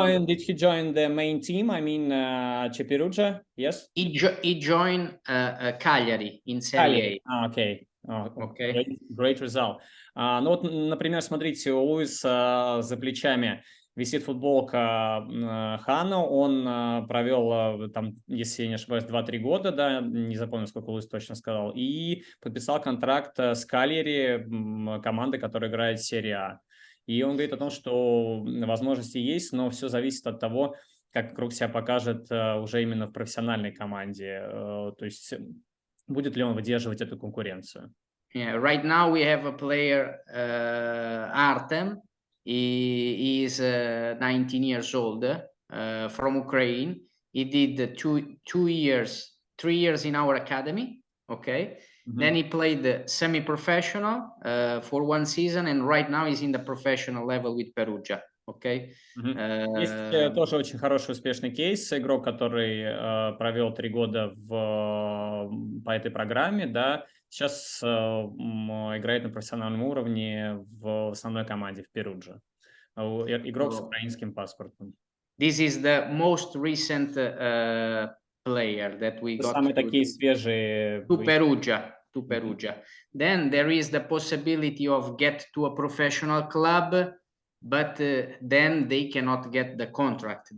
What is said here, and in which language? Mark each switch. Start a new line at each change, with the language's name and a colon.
English: did he join the main team? I mean, Perugia? Yes. He joined Cagliari in Serie A. Okay. Okay. Great result.
Russian: Ну вот, например, смотрите, у Луиса за плечами висит футболка Хана. Он провел там, если я не ошибаюсь, 2-3 года, да, не запомню, сколько Луис точно сказал, и подписал контракт с Кальяри, командой, которая играет в серии А. И он говорит о том, что возможности есть, но все зависит от того, как игрок себя покажет уже именно в профессиональной команде. То есть будет ли он выдерживать эту конкуренцию.
English: Yeah, right now we have a player, Artem. He is 19 years old, from Ukraine. He did 3 years in our academy. Okay. Then he played semi-professional for 1 season, and right now he's in the professional level with Perugia. Okay.
Russian: Есть тоже очень хороший успешный кейс. Игрок, который провел 3 года по этой программе, да, сейчас играет на профессиональном уровне в основной команде в Перудже. Игрок с украинским паспортом.
English: This is the most recent player that we got.
Russian: Самые такие свежие.
English: To Perugia. Then there is the possibility of get to a professional club, but then they cannot get the contract.